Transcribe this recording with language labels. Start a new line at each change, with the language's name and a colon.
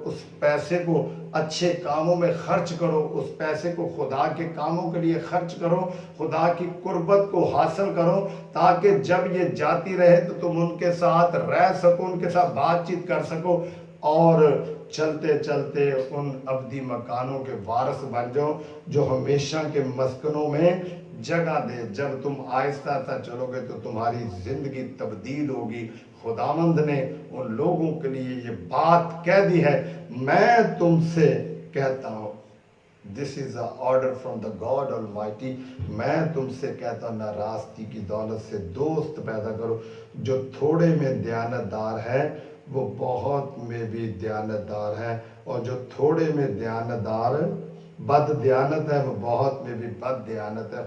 Urdu: اس پیسے کو اچھے کاموں میں خرچ کرو، اس پیسے کو خدا کے کاموں کے لیے خرچ کرو، خدا کی قربت کو حاصل کرو تاکہ جب یہ جاتی رہے تو تم ان کے ساتھ رہ سکو، ان کے ساتھ بات چیت کر سکو اور چلتے چلتے ان ابدی مکانوں کے وارث بن جاؤ جو ہمیشہ کے مسکنوں میں جگہ دے. جب تم آہستہ آہستہ چلو گے تو تمہاری زندگی تبدیل ہوگی. خداوند نے ان لوگوں کے لیے یہ بات کہہ دی ہے. میں تم سے کہتا ہوں،
English: This is an order from the God Almighty.
Urdu: میں تم سے کہتا ہوں ناراستی کی دولت سے دوست پیدا کرو. جو تھوڑے میں دیانت دار ہے وہ بہت میں بھی دیانت دار ہے، اور جو تھوڑے میں دیانت دار بد دیانت ہے وہ بہت میں بھی بد دیانت ہے.